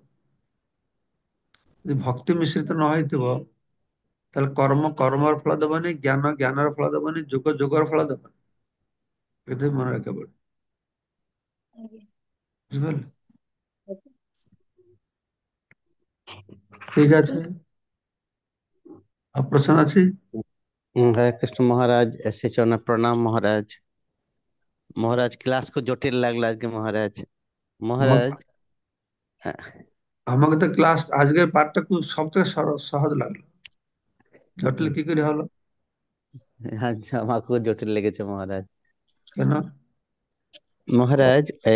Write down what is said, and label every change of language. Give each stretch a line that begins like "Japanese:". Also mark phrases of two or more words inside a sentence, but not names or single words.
Odia: ଯଦି ଭକ୍ତି ମିଶ୍ରିତ ନ ହେଇଥିବ, ତାହେଲେ କର୍ମ କର୍ମର ଫଳ ଦବନି, ଜ୍ଞାନ ଜ୍ଞାନର ଫଳ ଦବନି, ଯୋଗ ଯୋଗର ଫଳ ଦବନି। ଏଥିପାଇଁ ମନେ ରଖିବାକୁ ପଡିବ। ଆଜ୍ଞା। ବୁଝିପାରିଲେ? ଠିକ ଅଛି। ଆଉ ପ୍ରଶ୍ନ ଅଛି?
Hindi: हरे कृष्ण महाराज, ऐसे चरण प्रणाम महाराज।
Bangla: মহারাজ ক্লাস কো জটিল লাগলো আজকে महाराज। আমাকে महाराज আমাকে তো ক্লাস আজকের পাঠটা খুব সবথেকে সহজ লাগলো। জটিল কি করে হলো? আজ আমাকেও জটিল লেগেছে महाराज। কেন? महाराज এই